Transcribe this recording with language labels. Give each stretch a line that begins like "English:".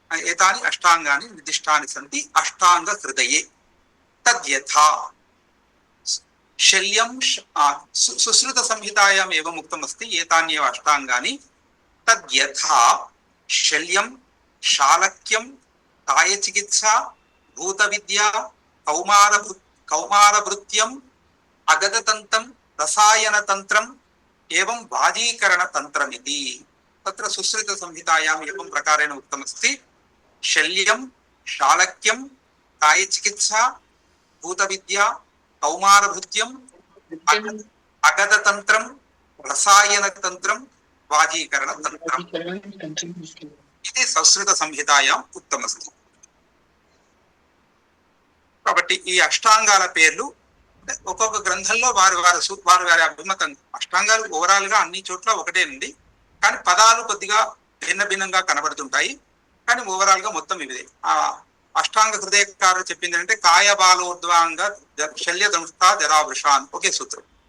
Sanskrit: ఏతాని అష్టాంగాని నిర్దిష్టాని సంతి అష్టాంగ హృదయే. తద్యథా శల్యం సుశ్రుత సంహితాయాం ఏవం ఉక్తమస్తి ఏతాన్యేవ అష్టాంగాని. తద్యథా శల్యం శాలక్యం कायचिकित्सा भूतविद्या कौमारभृत्यम् अगततन्त्रं रसायनतन्त्रम् एवं वाजीकरणतन्त्रमिति तत्र सुश्रुतसंहितायाम् एवं प्रकारेण उक्तमस्ति। शल्यं शालक्यं कायचिकित्सा भूतविद्या कौमारभृत्यम् अगततन्त्रं रसायनतन्त्रं वाजीकरणतन्त्रम् ఇది సంస్కృత సంహితాయాం ఉక్తమస్తి.
Telugu: కాబట్టి ఈ అష్టాంగాల పేర్లు ఒక్కొక్క గ్రంథంలో వారి వారి అభిమతం. అష్టాంగాలు ఓవరాల్ గా అన్ని చోట్ల ఒకటేనండి, కానీ పదాలు కొద్దిగా భిన్న భిన్నంగా కనబడుతుంటాయి, కానీ ఓవరాల్ గా మొత్తం ఇదే. ఆ అష్టాంగ హృదయకారులు చెప్పింది అంటే
Sanskrit: కాయబాలోద్వాంగ శల్య దంష్ట జరావృషాన్
Telugu: ఒకే సూత్రం.